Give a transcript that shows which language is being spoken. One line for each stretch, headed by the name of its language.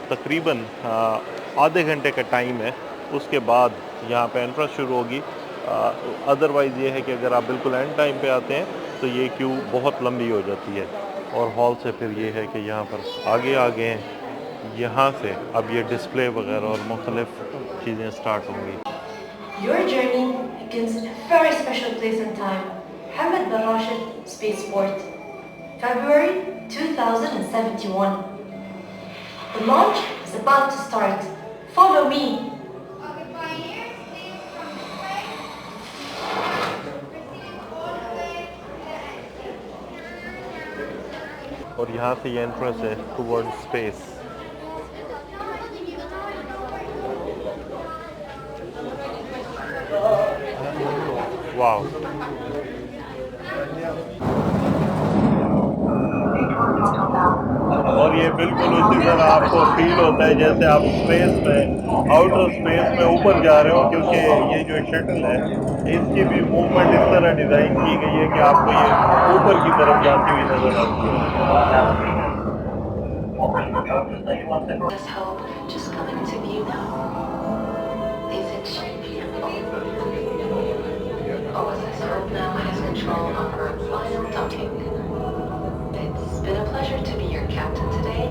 Hindi: तकरीबन आधे घंटे का टाइम है, उसके बाद यहाँ पे एंट्रेंस शुरू होगी। अदरवाइज़ ये है कि अगर आप बिल्कुल एंड टाइम पे आते हैं तो ये क्यू बहुत लंबी हो जाती है। और हॉल से फिर ये है कि यहाँ पर आगे हैं, यहाँ से अब ये डिस्प्ले वगैरह और मुख्तलिफ चीज़ें स्टार्ट होंगी।
English: Your journey begins in a very special place and time, Hamad bin Rashid Spaceport. February 2071. The launch is about to start. Follow me.
Hindi: और यहाँ से ये एंट्रेंस है टुवर्ड स्पेस। वाओ, और ये बिल्कुल उसी तरह आपको फील होता है जैसे आप स्पेस में, आउटर स्पेस में ऊपर जा रहे हो, क्योंकि ये जो शटल है इसकी भी मूवमेंट इस तरह डिज़ाइन की गई है कि आपको ये ऊपर की तरफ जाती हुई नजर आती है।
English: This hope just coming to view now. These extremely OSS Hope now has control of her final docking. It's been a pleasure to be your captain today.